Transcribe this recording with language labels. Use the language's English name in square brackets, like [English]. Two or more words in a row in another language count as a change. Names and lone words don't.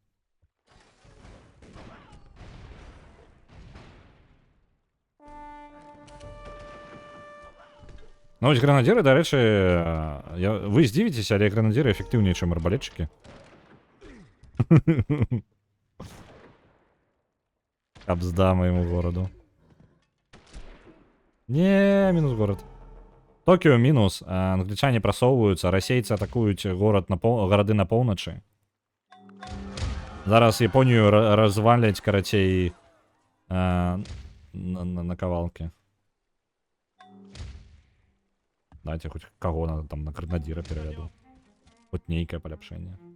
[Belarusian] Ну, вось гранадзеры, дарэчы, вы здзівіцеся, але гранадзеры эфектыўней, чым арбалетчыкі. [Russian] Кабзда моему гораду. Не, минус город. Токио минус, англичане просовываются, расейцы атакуют городы [Belarusian] на поўначы. Зараз Японию развалять, карацей, на кавалке. [Russian] Дайте хоть кого надо там на гранадира переведу. [Belarusian] Хоть нейкое поляпшение.